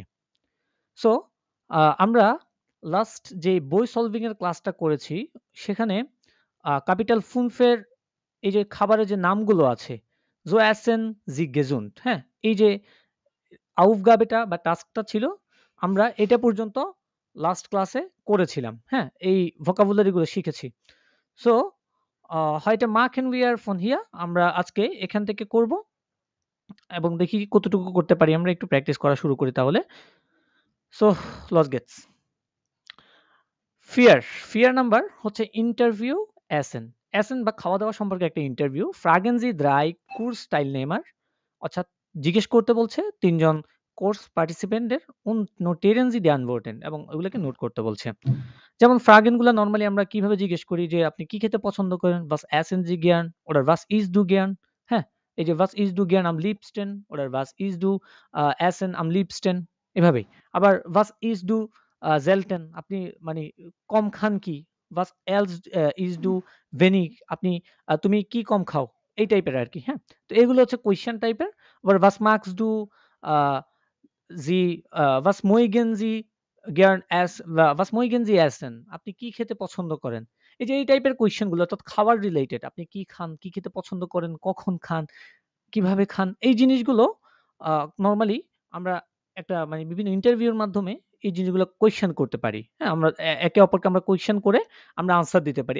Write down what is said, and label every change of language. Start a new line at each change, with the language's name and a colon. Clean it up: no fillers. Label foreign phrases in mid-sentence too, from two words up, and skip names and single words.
Bangla: সো আমরা লাস্ট যে বই সলভিং এর ক্লাসটা করেছি সেখানে
German: Kapitel fünf
Bangla: এই যে খাবারের যে নামগুলো আছে,
German: "So essen Sie gesund",
Bangla: হ্যাঁ? এই যে আউফগাবেটা বা টাস্কটা ছিল, আমরা এটা পর্যন্ত লাস্ট ক্লাসে করেছিলাম। হ্যাঁ? এই ভোকাবুলারি গুলো শিখেছি। সো
German: heute machen wir von hier,
Bangla: আমরা আজকে এখান থেকে করব এবং দেখি কতটুকু করতে পারি। আমরা একটু প্র্যাকটিস করা শুরু করি তাহলে।
German: সো los geht's.
Bangla: ফিয়ার, ফিয়ার নাম্বার হচ্ছে
German: Interview Essen.
Bangla: এসেন বা খাওয়া-দাওয়া সম্পর্কে একটা ইন্টারভিউ।
German: Fragen Sie 3 Kursteilnehmer,
Bangla: অর্থাৎ জিজ্ঞেস করতে বলছে ৩ জন
English: course participants
German: und notieren Sie die Antworten,
Bangla: এবং ওগুলোকে নোট করতে বলছে। যেমন ফ্রাগেন গুলা নরমালি আমরা কিভাবে জিজ্ঞেস করি যে, "আপনি কি খেতে পছন্দ করেন?"
German: Was essen Sie gern? Oder was isst du gern?
Bangla: হ্যাঁ? এই যে
German: was isst du gern am liebsten? Oder was isst du essen am liebsten?
Bangla: এভাবেই। আবার
German: was isst du selten,
Bangla: আপনি মানে কম খান কি?
German: Was else isst du wenig,
Bangla: আপনি তুমি কি কম খাও? এই টাইপের আরকি, হ্যাঁ? তো এগুলো হচ্ছে
English: question type.
Bangla: আবার
German: was magst du
Bangla: আ
German: was mögen Sie gern was mögen Sie essen,
Bangla: আপনি কি খেতে পছন্দ করেন? এই যে এই টাইপের কোয়েশ্চেন গুলো অর্থাৎ খাবার রিলেটেড। আপনি কি খান? কি খেতে পছন্দ করেন? কখন খান? কিভাবে খান? এই জিনিসগুলো আ নরমালি আমরা একটা মানে বিভিন্ন ইন্টারভিউর মাধ্যমে এই জিনিসগুলো কোয়েশ্চেন করতে পারি। হ্যাঁ? আমরা একে অপরকে আমরা কোয়েশ্চেন করে আমরা আনসার দিতে পারি।